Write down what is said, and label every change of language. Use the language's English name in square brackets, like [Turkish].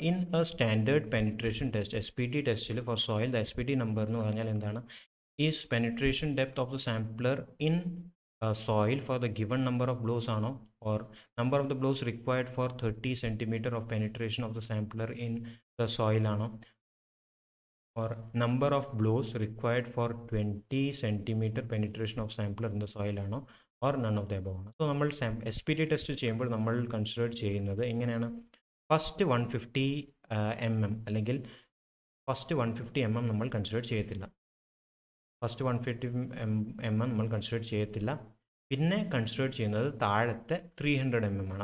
[English] In a standard penetration test, SPT ടെസ്റ്റിൽ for soil, the SPT number എന്ന് പറഞ്ഞാൽ എന്താണ്? Is penetration depth of the sampler in soil for the given number of blows ആണോ, or number of the blows required for 30 cm of penetration of the sampler in the soil ആണോ, or number of blows required for 20 cm penetration of sampler in the soil ആണോ, or none of the above ആണ്. [Malayalam] So നമ്മൾ SPT test ചെയ്യുമ്പോൾ നമ്മൾ consider ചെയ്യുന്നത് എങ്ങനെയാണ്? First 150 mm അല്ലെങ്കിൽ first 150 mm നമ്മൾ കൺസിഡർ ചെയ്യത്തില്ല. ഫസ്റ്റ് 150 mm നമ്മൾ കൺസിഡർ ചെയ്യത്തില്ല. പിന്നെ കൺസിഡർ ചെയ്യുന്നത് താഴത്തെ 300 mm ആണ്.